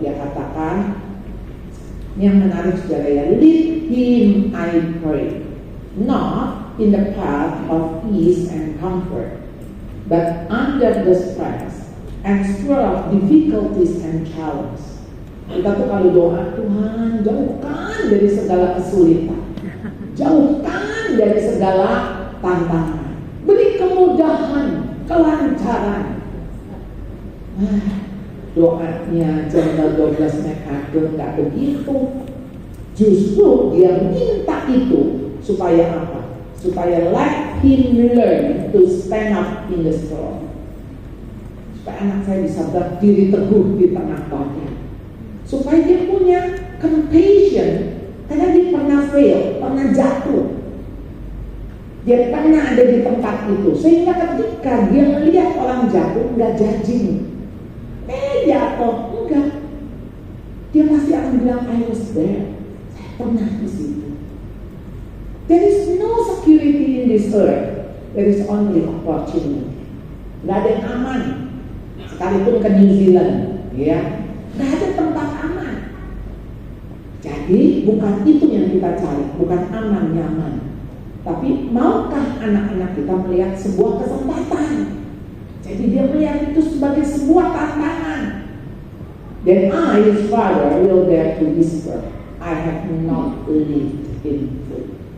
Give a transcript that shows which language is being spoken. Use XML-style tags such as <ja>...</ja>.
<id>Dia katakan, yang menarik saudara ya,</id> <en>lead him I pray, not in the path of ease and comfort, but under the stress and swirl of difficulties and challenge.</en> <id>Kita tuh kalau doa, Tuhan jauhkan dari segala kesulitan, jauhkan dari segala tantangan, beri kemudahan, kelancaran. Doanya General Douglas MacArthur nggak begitu. Justru dia minta itu supaya apa? Supaya</id> <en>let him learn to stand up in the storm.</en> <id>Supaya anak saya bisa berdiri teguh di tengah badai. Supaya dia punya compassion, karena dia pernah fail, pernah jatuh. Dia pernah ada di tempat itu, sehingga ketika dia melihat orang jatuh, nggak judging, jatuh, enggak. Dia pasti akan bilang,</id> <en>I was there,</en> <id>saya pernah di situ.</id> <en>There is no security in this earth, there is only opportunity.</en> <id>Nggak ada yang aman, sekalipun ke New Zealand, ya, nggak ada tempat aman. Jadi bukan itu yang kita cari, bukan aman nyaman. Tapi maukah anak-anak kita melihat sebuah kesempatan? Jadi dia melihat itu sebagai sebuah tantangan.</id> <en>Then I, his father, will dare to whisper, I have not lived in truth.</en>